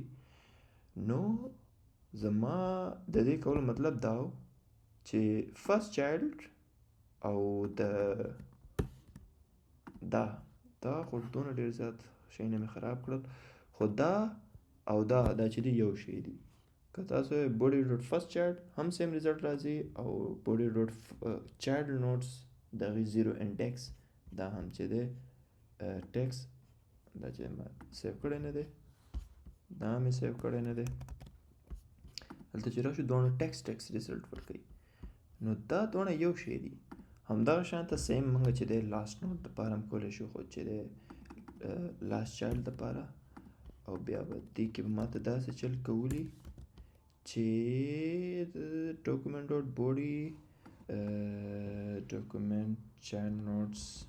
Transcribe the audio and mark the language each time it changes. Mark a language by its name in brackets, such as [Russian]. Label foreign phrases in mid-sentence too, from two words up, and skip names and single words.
[Pashto] نو زما د دې کولو مطلب دا و چې [English] first child [Pashto] او دا خو دونه ډېر زیات شیونه مې خراب کړل، خو دا او دا چې دی یو شی دی. که تاسو [English] body dot first child [Pashto] هم [English] same result [Pashto] راځي او [English] body dot child nodes [Pashto] د هغې 0 انډیکس دا هم چې دی ټیکس دا چې ما سیو کړی نه دی، دا مې سیو کړی نه دی. هلته چې راشو دواړه [English] text result [Pashto] ورکوي. نو دا دواړه یو شی دي. همدغه شانته سیم موږ چې دی [English] last node [Pashto] دپاره هم کولی شو، خو چې دی [English] last child [Pashto] دپاره او بیا به دې کې به ماته داسې چل کولی چې [English] document dot body document child nodes